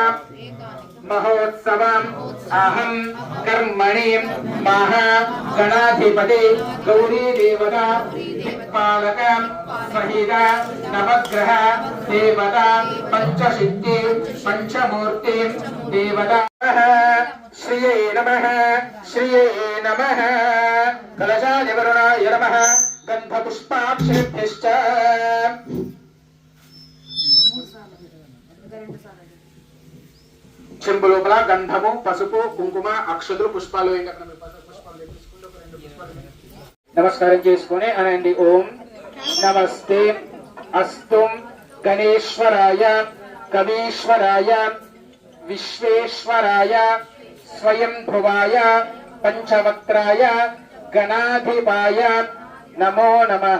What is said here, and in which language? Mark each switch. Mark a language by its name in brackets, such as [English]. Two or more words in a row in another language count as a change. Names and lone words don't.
[Sanskrit] महोत्सवम् अहं कर्मणि महागणाधिपति गौरी देवता दिक्पालक सहित नवग्रह देवता पंचसिद्धि पंचमूर्ति देवता श्रिये नमः कलशाय वरुणाय नमः गन्धपुष्पाक्षेभ्यश्च [Telugu] చెంబు లోపల గంధము పసుపు కుంకుమ అక్షతులు పుష్పాలు నమస్కారం చేసుకొని అనండి. [Sanskrit] ఓం నమస్తే అస్తు గణేశ్వరాయ కవీశ్వరాయ విశ్వేశ్వరాయ స్వయంభువాయ పంచవక్త్రాయ గణాధిపాయ నమో నమః.